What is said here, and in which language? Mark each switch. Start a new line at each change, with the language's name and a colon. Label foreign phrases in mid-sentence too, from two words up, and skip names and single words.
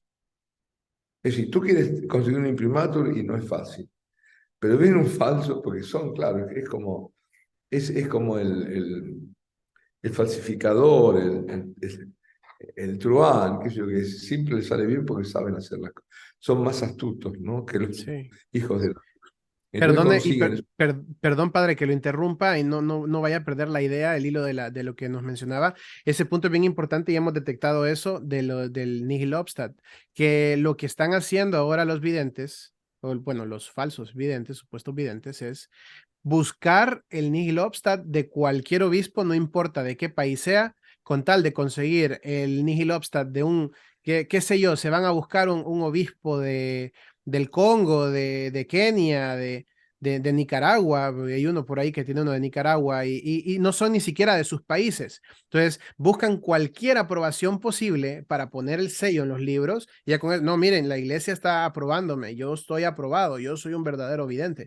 Spanish: Es decir, tú quieres conseguir un imprimatur y no es fácil, pero viene un falso porque son, claro, es como el falsificador, el truán, que yo que siempre le sale bien porque saben hacer las cosas. Son más astutos, ¿no? Que los Sí. hijos de... Entonces Perdone, y consiguen... perdón, padre, que lo interrumpa y no vaya a perder la idea, el hilo de lo que nos mencionaba. Ese punto es bien importante y hemos detectado eso del
Latin: nihil obstat,
Spanish: que lo que están haciendo ahora los videntes, o bueno, los falsos videntes, supuestos videntes, es buscar el
Latin: nihil obstat
Spanish: de cualquier obispo, no importa de qué país sea, con tal de conseguir el
Latin: nihil obstat
Spanish: de qué sé yo, se van a buscar un obispo del Congo, de Kenia, de Nicaragua, hay uno por ahí que tiene uno de Nicaragua y no son ni siquiera de sus países. Entonces, buscan cualquier aprobación posible para poner el sello en los libros y ya con él, no, miren, la iglesia está aprobándome, yo estoy aprobado, yo soy un verdadero vidente.